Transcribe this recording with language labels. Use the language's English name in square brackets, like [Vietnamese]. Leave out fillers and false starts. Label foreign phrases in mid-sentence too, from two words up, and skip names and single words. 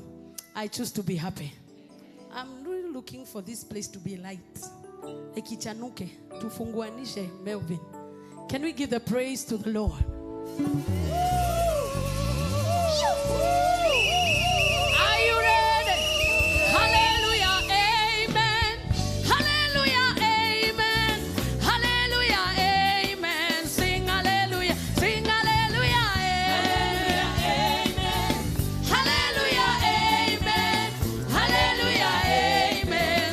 [English] I choose to be happy. I'm really looking for this place to be light. [Swahili] Ekichanuke, tufunguanishe [English] Melvin. Can we give the praise to the Lord? Are you ready? Hallelujah, amen. Hallelujah, amen. Hallelujah, amen. Sing hallelujah, sing hallelujah, amen. Hallelujah, amen. Hallelujah, amen.